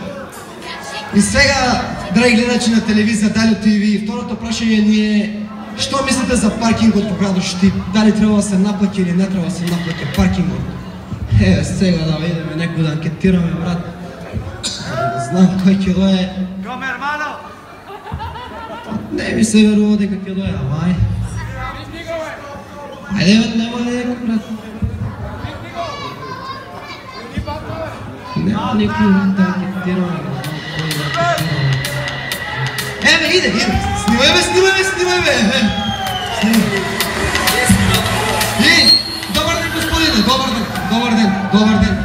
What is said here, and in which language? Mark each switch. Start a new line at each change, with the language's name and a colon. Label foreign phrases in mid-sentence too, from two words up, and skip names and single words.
Macedonian: И сега, драги гледачи на телевизия Далю ТВ, второто прашање ни е: што мислите за паркингот во градот Штип? Дали треба да се наплаќа или не треба да се наплаќа паркингот? Сега да видиме некој да анкетираме, брат. Знам кој ќе дое. Не ми се верува дека ќе дое, ама ај.
Bulgarian: Айде, няма ли някой, брат? Няма никой да анкетираме. Иде. Снимай бе. И, добър ден, господине, добър ден.